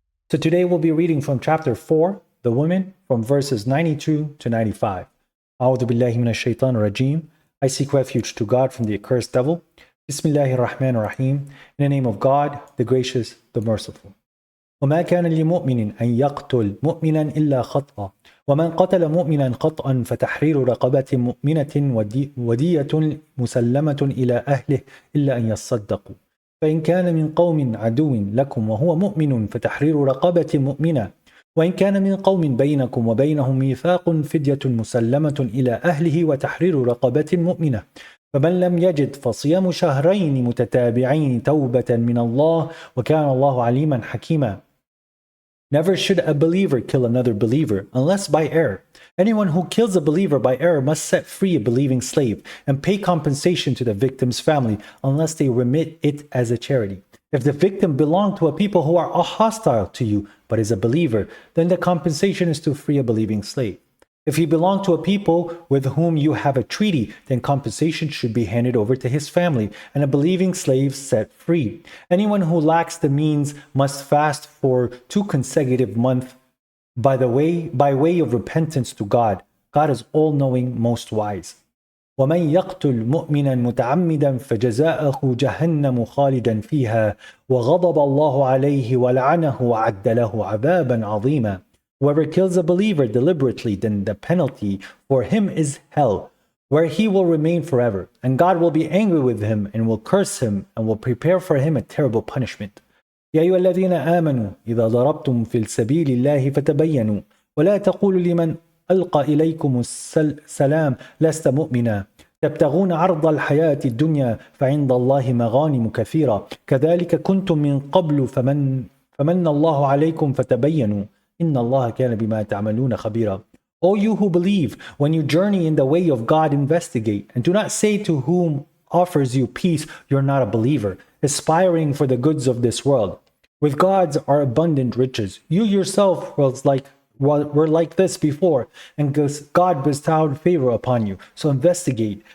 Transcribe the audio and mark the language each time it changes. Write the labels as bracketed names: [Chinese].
[English] So today we'll be reading from chapter 4, The Women, from verses 92 to 95. [Arabic] A'udhu billahi minash shaitanir rajim. [English] I seek refuge to God from the accursed devil. [Arabic] Bismillahir Rahmanir Rahim. [English] In the name of God, the gracious, the merciful. [Arabic] وما كان لمؤمن أن يقتل مؤمنا إلا خطأ ومن قتل مؤمنا خطأ فتحرير رقبة مؤمنة ودية مسلمة إلى أهله إلا أن يصدقوا فإن كان من قوم عدو لكم وهو مؤمن فتحرير رقبة مؤمنة وإن كان من قوم بينكم وبينهم ميثاق فدية مسلمة إلى أهله وتحرير رقبة مؤمنة فمن لم يجد فصيام شهرين متتابعين توبة من الله وكان الله عليما حكيما. [English] Never should a believer kill another believer unless by error. Anyone who kills a believer by error must set free a believing slave and pay compensation to the victim's family unless they remit it as a charity. If the victim belonged to a people who are hostile to you but is a believer, then the compensation is to free a believing slave. If he belonged to a people with whom you have a treaty, then compensation should be handed over to his family and a believing slave set free. Anyone who lacks the means must fast for 2 consecutive months by way of repentance to God. God is all-knowing, most wise. [Arabic] ومن يقتل مؤمنا متعمدا فجزاؤه جهنم خالدا فيها وغضب الله عليه ولعنه وعد له عذابا عظيما. [English] Whoever kills a believer deliberately, then the penalty for him is hell, where he will remain forever, and God will be angry with him and will curse him and will prepare for him a terrible punishment. [Arabic] يا أيها الذين آمنوا إذا ضربتم في سبيل الله فتبينوا ولا تقولوا لمن ألقى إليكم السلام لست مؤمنا تبتغون عرض الحياة الدنيا فعند الله مغانم كثيرة كذلك كنتم من قبل فمن الله عليكم فتبينوا إن الله كان بما تعملون خبيرا. [English] O you who believe, when you journey in the way of God, investigate, and do not say to whom offers you peace, you're not a believer, aspiring for the goods of this world. With God's are abundant riches. You yourself were like this before, and God bestowed favor upon you. So investigate.